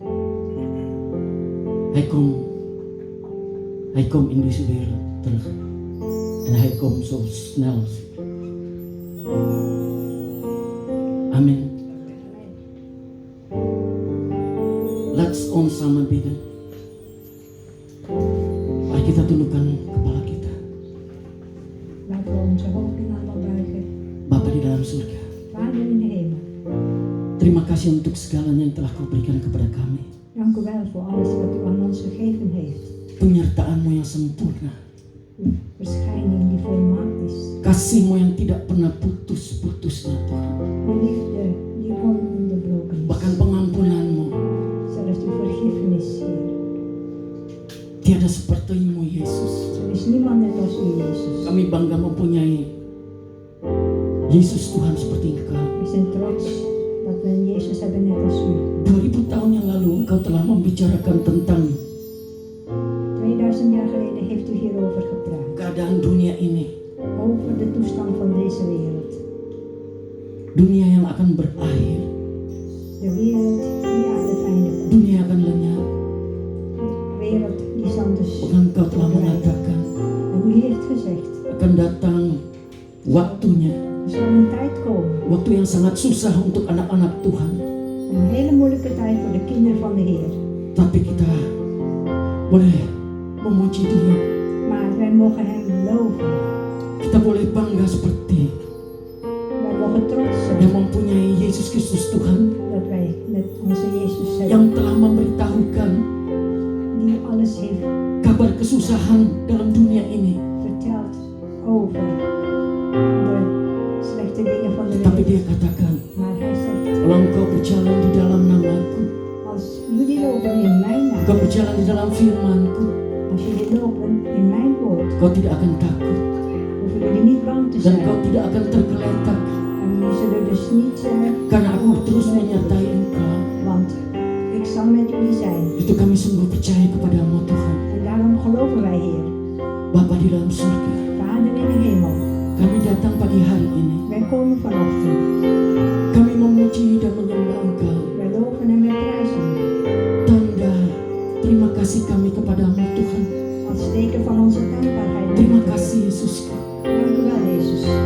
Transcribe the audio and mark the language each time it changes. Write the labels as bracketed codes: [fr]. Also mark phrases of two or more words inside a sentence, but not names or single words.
[nl] Hij komt in deze wereld terug. En hij komt zo snel. Amen. Laat ons samen bidden. [id] Mari kita tundukkan kepala kita. [nl] Laten we onze hoofden allemaal buigen. [id] Bapa di dalam surga, [nl] Vader in de hemel, [id] terima kasih untuk segalanya yang telah kau berikan kepada kami. [nl] dank u wel voor alles wat u aan ons gegeven heeft. [id] Penyertaan-Mu yang sempurna, [nl] Uw verschijning die volmaakt is. [id] kasih-Mu yang tidak pernah putus-putusnya Tuhan. [nl] Uw liefde die ononderbroken is. [id] Bahkan pengampunan-Mu, [nl] Zelfs uw vergiffenis, Heer. [id] tiada seperti-Mu Yesus. [nl] Er is niemand net als u, Jezus. [id] Kami bangga mempunyai Yesus Tuhan seperti Engkau. [nl] We zijn trots dat we een Jezus hebben net als u. [id] 2000 tahun yang lalu Engkau telah membicarakan tentang [nl] 2000 jaar geleden heeft u hierover gepraat. [id] keadaan dunia ini. [nl] Over de toestand van deze wereld. [id] Dunia yang akan berakhir, [nl] De wereld die aan het einde komt. [id] dunia akan lenyap. [nl] De wereld die zal dus [id] Bahkan Engkau telah mengatakan [nl] En u heeft gezegd, [id] akan datang waktunya, [nl] er zal een tijd komen. [id] waktu yang sangat susah untuk anak-anak Tuhan. [nl] Een hele moeilijke tijd voor de kinderen van de Heer. [id] Tapi kita boleh memuji Dia. [nl] Maar wij mogen Hem loven. [id] Kita boleh bangga seperti [nl] Wij mogen trots [id] yang [nl] zijn [id] mempunyai Yesus Kristus Tuhan [nl] dat wij met onze Jezus zijn. [id] yang telah memberitahukan [nl] Die alles heeft [id] kabar kesusahan dalam dunia ini. [nl] verteld over de slechte dingen van de [id] Tapi [nl] wereld. [id] Dia katakan, [nl] Maar Hij zegt, [id] kalau engkau berjalan di dalam namaku, [nl] als jullie lopen in mijn [id] engkau [nl] naam, [id] berjalan di dalam firmanku, [nl] als jullie lopen in mijn woord, [id] kau tidak akan takut [nl] hoeven jullie niet bang te [id] dan [nl] zijn. [id] kau tidak akan tergeletak, [nl] En jullie zullen dus niet [id] karena aku terus menyertai engkau. [nl] want ik zal met jullie zijn. [id] Itu kami sungguh percaya kepadamu Tuhan. [nl] En daarom geloven wij, Heer. [id] Bapa di dalam surga, [nl] Vader in de hemel, [id] kami datang pagi hari ini. [nl] wij komen vanochtend. [id] Kami memuji dan menyembah Engkau. [nl] Wij loven en wij prijzen u. [id] Tanda terima kasih kami kepadamu Tuhan. [nl] Als teken van onze dankbaarheid. [id] Terima kasih Yesus. [nl] Dank u wel, Jezus.